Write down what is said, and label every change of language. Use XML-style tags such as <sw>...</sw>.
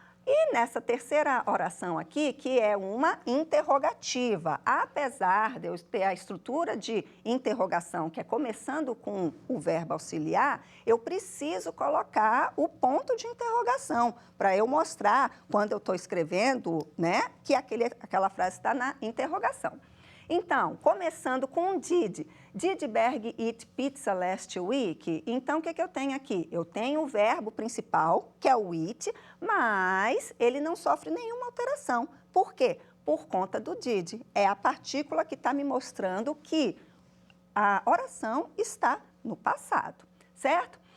<pt>E nessa terceira oração aqui, que é uma interrogativa, apesar de eu ter a estrutura de interrogação, que é começando com o verbo auxiliar, eu preciso colocar o ponto de interrogação, para eu mostrar, quando eu estou escrevendo, né, que aquela frase está na interrogação. Então, começando com o did.</pt> <en>Did Berg eat pizza last week?</en> <pt>Então, o que eu tenho aqui? Eu tenho o verbo principal, que é o eat, mas ele não sofre nenhuma alteração. Por quê? Por conta do did. É a partícula que está me mostrando que a oração está no passado, certo?</pt>